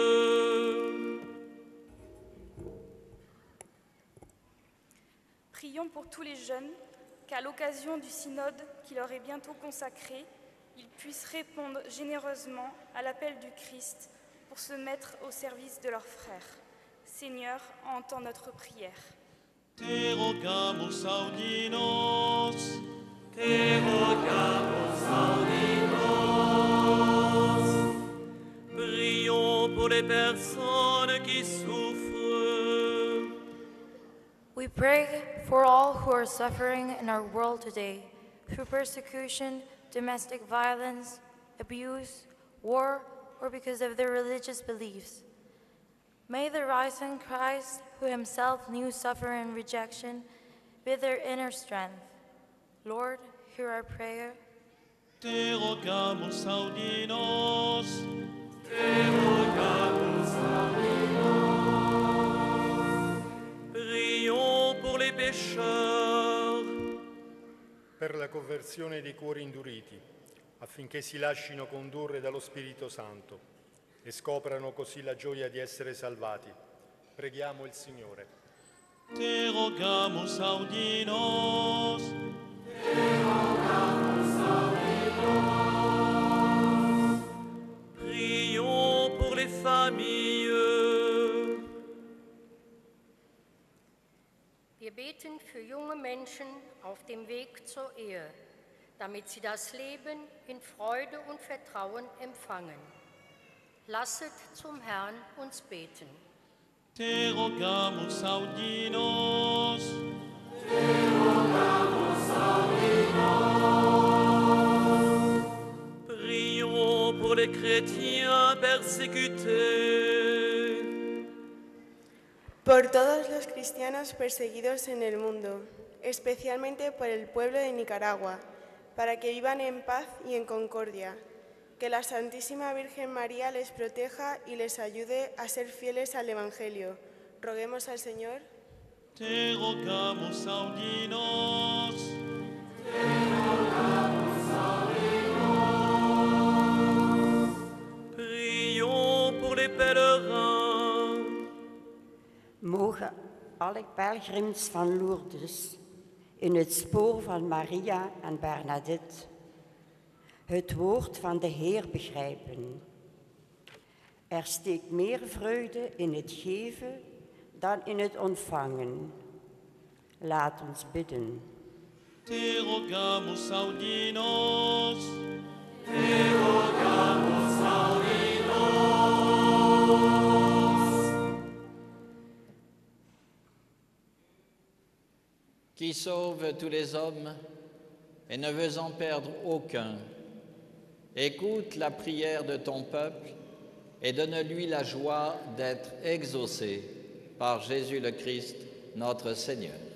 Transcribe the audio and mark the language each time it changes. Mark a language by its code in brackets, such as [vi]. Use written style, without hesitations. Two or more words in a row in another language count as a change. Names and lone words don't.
[fr] Prions pour tous les jeunes, qu'à l'occasion du synode qui leur est bientôt consacré, ils puissent répondre généreusement à l'appel du Christ pour se mettre au service de leurs frères. Seigneur, entends notre prière. [la] Te rogamus audinos. Te rogamus audinos. [fr] Prions pour les personnes qui souffrent. [en] We pray for all who are suffering in our world today through persecution, domestic violence, abuse, war, or because of their religious beliefs. May the risen Christ, who himself knew suffering and rejection, be their inner strength. Lord, hear our prayer. Te rogamus audinos. Te rogamus audinos. [fr] Prions pour les pécheurs. [it] Per la conversione dei cuori induriti, affinché si lascino condurre dallo Spirito Santo e scoprano così la gioia di essere salvati. Preghiamo il Signore. Te rogamus audinos. Te rogamus audinos. [fr] Prions pour les familles. [de] Wir beten für junge Menschen auf dem Weg zur Ehe, damit sie das Leben in Freude und Vertrauen empfangen. Lasset zum Herrn uns beten. [la] Te rogamus audinos. Te rogamus audinos. [fr] Prions pour les chrétiens persécutés. [es] Por todos los cristianos perseguidos en el mundo, especialmente por el pueblo de Nicaragua, para que vivan en paz y en concordia. Que la Santísima Virgen María les proteja y les ayude a ser fieles al Evangelio. Roguemos al Señor. [la] Te rogamus audinos. Te rogamus audinos. [fr] Prions pour les pèlerins. [nl] Mogen alle pelgrims van Lourdes in het spoor van Maria en Bernadette het woord van de Heer begrijpen. Er steekt meer vreugde in het geven dan in het ontvangen. Laat ons bidden. [la] Te rogamus audinos. Te rogamus audinos. [fr] Qui sauve tous les hommes et ne veut en perdre aucun, écoute la prière de ton peuple et donne-lui la joie d'être exaucé par Jésus le Christ, notre Seigneur.